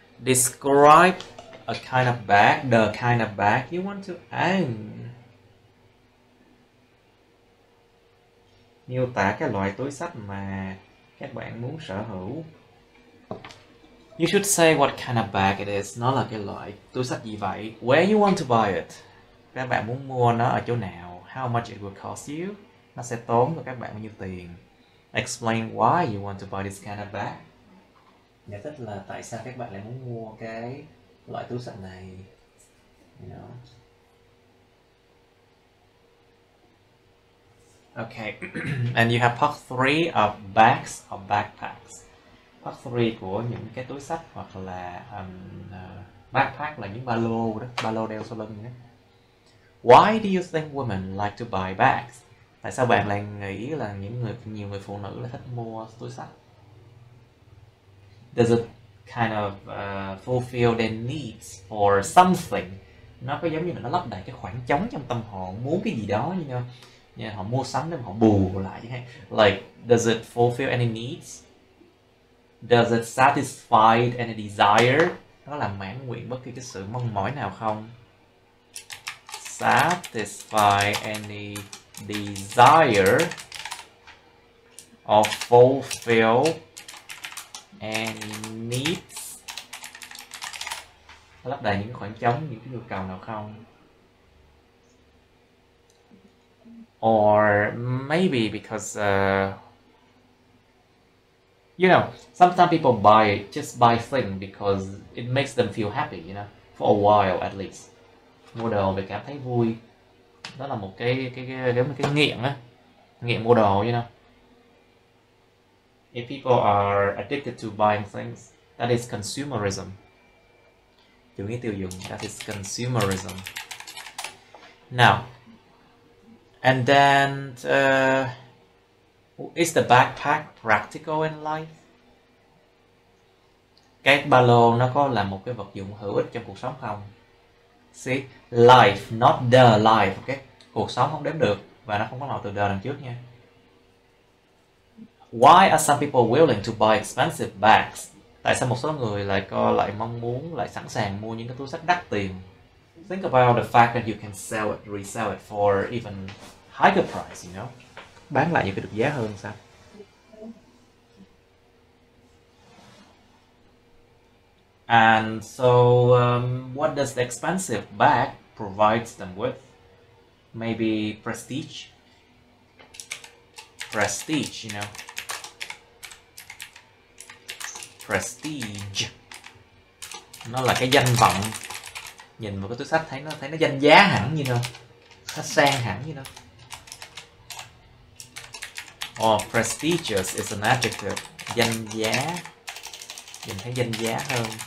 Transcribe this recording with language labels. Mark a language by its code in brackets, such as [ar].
[en] Describe a kind of bag, the kind of bag you want to own. [vi] Miêu tả cái loại túi xách mà các bạn muốn sở hữu. [en] You should say what kind of bag it is. [vi] Nó là cái loại túi xách gì vậy? [en] Where you want to buy it? [vi] Các bạn muốn mua nó ở chỗ nào? [en] How much it will cost you? [vi] Nó sẽ tốn cho các bạn bao nhiêu tiền? [en] Explain why you want to buy this kind of bag. [vi] Giải thích là tại sao các bạn lại muốn mua cái loại túi xách này. [en] You know. Okay. And you have part 3 of bags or backpacks. [vi] Part 3 của những cái túi xách hoặc là backpack là những ba lô đó, ba lô đeo sau lưng đó. [en] Why do you think women like to buy bags? [vi] Tại sao bạn lại nghĩ là nhiều người phụ nữ lại thích mua túi xách? [en] Does it kind of fulfill their needs for something? [vi] Nó có giống như là nó lấp đầy cái khoảng trống trong tâm họ muốn cái gì đó như nhau. Họ mua sắm để mà họ bù lại. [en] Like, does it fulfill any needs? Does it satisfy any desire? [vi] Nó làm mãn nguyện bất kỳ cái sự mong mỏi nào không? [en] Satisfy any desire or fulfill any needs? [vi] Nó lấp đầy những khoảng trống, những cái nhu cầu nào không? [en] Or maybe because you know, sometimes people just buy things because it makes them feel happy, you know, for a while at least. [vi] Mua đồ vì cảm thấy vui, Đó là một cái nghiện á, nghiện mua đồ, you know. [en] If people are addicted to buying things, that is consumerism. [vi] Chủ nghĩa tiêu dùng, [en] that is consumerism. Now, and then is the backpack practical in life? [vi] Cái ba lô nó có là một cái vật dụng hữu ích trong cuộc sống không? [en] See, life, not the life, okay? [vi] Cuộc sống không đếm được và nó không có loại từ the đằng trước nha. [en] Why are some people willing to buy expensive bags? [vi] Tại sao một số người lại mong muốn, lại sẵn sàng mua những cái túi xách đắt tiền? [en] Think about the fact that you can sell it, resell it for even higher price, you know? [vi] Bán lại những cái được giá hơn sao? [en] And so, what does the expensive bag provides them with? Maybe prestige. Prestige, you know. [vi] Prestige. Nó là cái danh vọng. Nhìn vào cái túi xách thấy nó danh giá hẳn như nào. Nó sang hẳn như nào. [en] Or prestigious is an adjective. [vi] Danh giá. Nhìn thấy danh giá hơn.